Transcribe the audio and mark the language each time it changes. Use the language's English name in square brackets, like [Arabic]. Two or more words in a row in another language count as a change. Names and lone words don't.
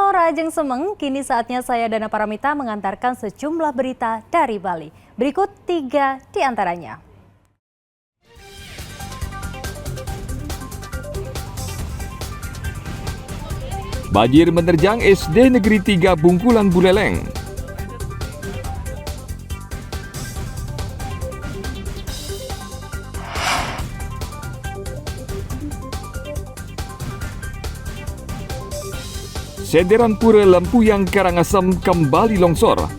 [Balinese] Ajeng Semeng, [Indonesian] kini saatnya saya Dana Paramita mengantarkan sejumlah berita dari Bali. Berikut 3 di antaranya. Banjir menerjang SD Negeri 3 Bungkulan Buleleng. Sederan Pura Lempuyang Karangasem kembali longsor.